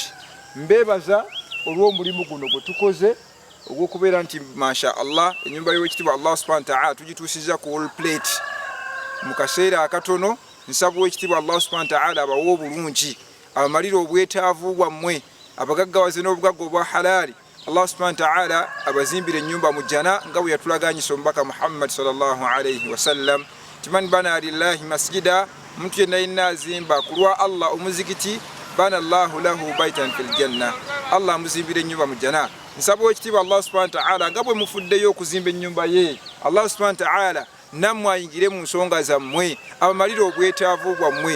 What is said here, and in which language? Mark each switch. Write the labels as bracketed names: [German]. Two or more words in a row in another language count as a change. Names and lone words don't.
[Ganda] Mbeebaza olw'omulimu guno gwe tukoze ogw'okubeera nti [Arabic] ما شاء الله [Ganda] ennyumba y'owekitiibwa [Arabic] الله سبحانه وتعالى [Ganda] tugituusiza ku [English] all plate [Ganda] mu kaseera akatono. Nsaba owekitiibwa [Arabic] الله سبحانه وتعالى [Ganda] abawe obulungi, abamalire obwetaavu bwammwe, abagaggawaze n'obugagga obwa halaali. [Arabic] الله سبحانه وتعالى [Ganda] abazimbire ennyumba mu jjana nga bwe yatulaganyisa omubaka Muhammad [Arabic] صلى الله عليه وسلم. من بنى لله مسجدا, [Ganda] omuntu yenna yenna azimba ku lwa Allah omuzikiti, [Arabic] بنى الله له بيتا في الجنة, [Ganda] Allah amuzimbire ennyumba mu jjana. Nsaba owekitiibwa [Arabic] الله سبحانه وتعالى [Ganda] nga bwe mufuddeyo okuzimba ennyumba ye, [Arabic] الله سبحانه وتعالى [Ganda] nammwe ayingire mu nsonga zammwe, abamalire obwetaavu bwammwe.